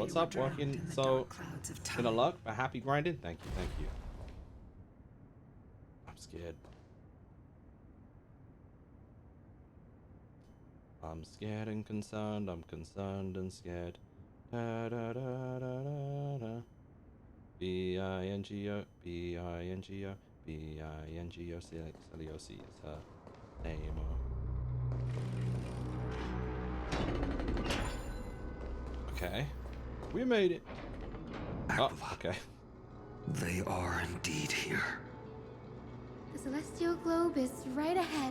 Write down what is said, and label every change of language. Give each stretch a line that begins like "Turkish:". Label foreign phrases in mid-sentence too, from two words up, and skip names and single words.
English: What's up? Working so in a luck, but happy grinding. Thank you, thank you. I'm scared. I'm scared and concerned. I'm concerned and scared. Da da da da da da. B-I-N-G-O, B-I-N-G-O, B-I-N-G-O, Celiosi is her name. Okay, we made it. Oh, okay. They are indeed here. The celestial globe is right ahead.